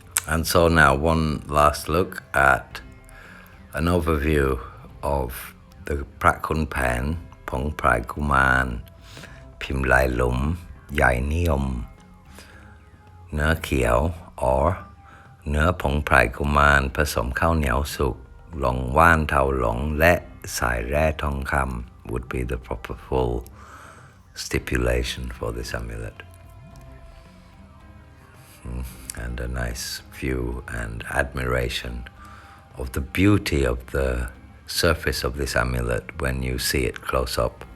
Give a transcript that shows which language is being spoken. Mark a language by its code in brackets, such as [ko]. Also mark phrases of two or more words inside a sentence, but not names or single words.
[en] And so now one last look at an overview of the Khun Phaen Prai Kumarn Pim Lai Hlum Nuea Khiaw, or Nuea Pong Prai Kumarn [th] ผสมข้าวเหนียวสุก [en] Hlong Muan Thao Hlong [th] และสายแร่ทองคำ [en] would be the proper full stipulation for this amulet. And a nice view and admiration of the beauty of the surface of this amulet when you see it close up.